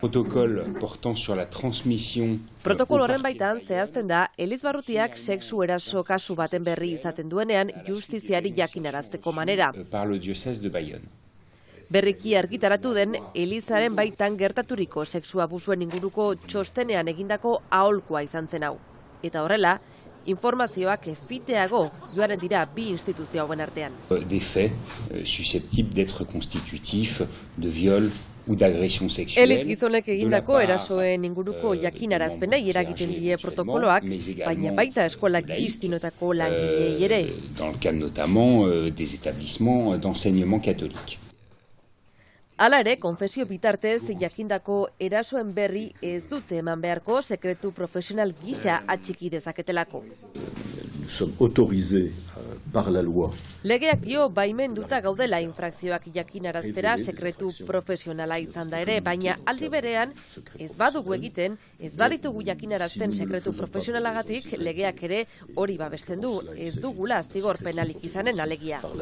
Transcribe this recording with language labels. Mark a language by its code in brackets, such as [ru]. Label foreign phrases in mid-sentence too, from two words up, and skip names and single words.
[eu] Protokolo horren baitan zehazten da Elizbarrutiak sexu eraso kasu baten berri izaten duenean justiziari jakinarazteko manera. Berriki argitaratu den Elizaren baitan gertaturiko sexu abusuen inguruko txostenean egindako aholkua izan zen hau. Eta horrela, informazioak fiteago joaren dira bi instituzio hauen artean. [fr] Des faits susceptibles d'être constitutifs de viol ou d'agression sexuelle. [eu] Eliz gizonek egindako erasoen inguruko jakinarazpenei eragiten die protokoloak, baina baita eskolak kristinotako langileei ere. [fr] Dans le cadre notamment des établissements d'enseignement catholique. [eu] Hala ere, konfesio bitartez jakindako erasoen berri ez dute eman beharko sekretu profesional gisa atxiki dezaketelako. Legeak dio baimenduta gaudela infrakzioak jakinaraztera sekretu profesionala izan da ere, baina aldi berean ez badugu egiten, ez baditugu jakinarazten sekretu profesionalagatik legeak ere hori babesten du, ez dugula zigor penalik izanen alegia.